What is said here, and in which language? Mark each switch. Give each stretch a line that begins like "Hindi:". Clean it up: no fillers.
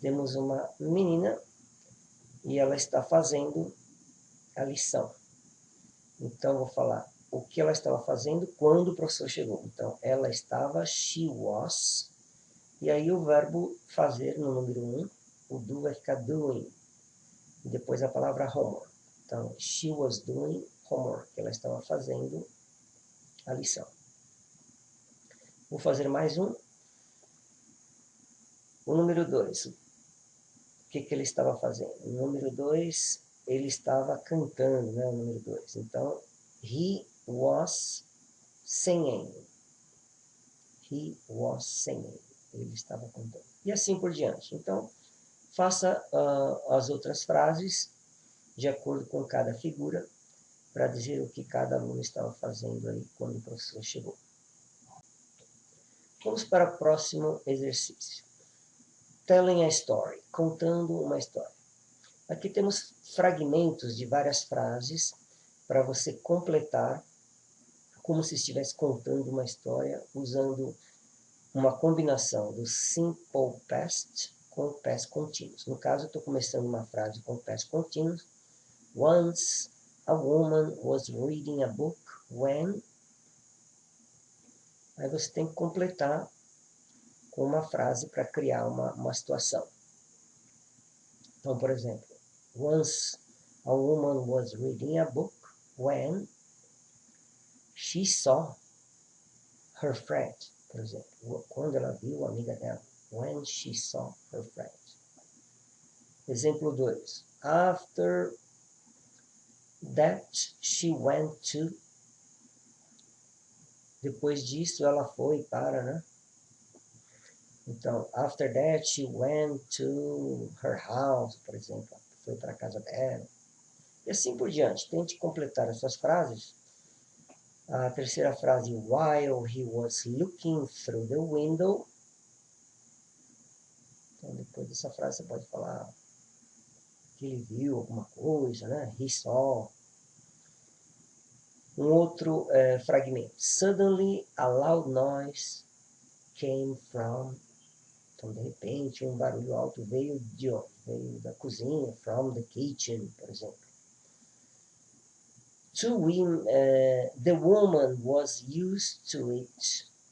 Portuguese: Temos uma menina e ela está fazendo a lição. Então, vou falar o que ela estava fazendo quando o professor chegou. Então, ela estava,
English: she was.
Portuguese: E aí o verbo fazer no número 1, o do vai ficar doing. E depois a palavra homework. Então,
English: she was doing homework.
Portuguese: Ela estava fazendo a lição. Vou fazer mais um. O número 2. O que ele estava fazendo? O número 2, ele estava cantando, né? O número 2. Então,
English: he was singing. He was singing.
Portuguese: Ele estava cantando. E assim por diante. Então, faça as outras frases de acordo com cada figura para dizer o que cada aluno estava fazendo aí quando o professor chegou. Vamos para o próximo exercício.
English: Telling a story,
Portuguese: contando uma história. Aqui temos fragmentos de várias frases para você completar como se estivesse contando uma história usando uma combinação do simple past com o past continuous. No caso, eu estou começando uma frase com past continuous.
English: Once a woman was reading a book when...
Portuguese: Aí você tem que completar com uma frase para criar uma situação. Então, por exemplo,
English: once a woman was reading a book when she saw her friend.
Portuguese: Por exemplo, quando ela viu a amiga dela.
English: When she saw her friend.
Portuguese: Exemplo 2.
English: After that she went to...
Portuguese: Depois disso ela foi para, né? Então,
English: after that she went to her house,
Portuguese: por exemplo. Foi para a casa dela. E assim por diante. Tente completar essas frases. A terceira frase,
English: while he was looking through the window.
Portuguese: Então, depois dessa frase, você pode falar que ele viu alguma coisa, né?
English: He saw.
Portuguese: Um outro fragmento.
English: Suddenly, a loud noise came from...
Portuguese: Então, de repente, um barulho alto veio de onde? Veio da cozinha,
English: from the kitchen,
Portuguese: por exemplo.
English: The woman was used to it.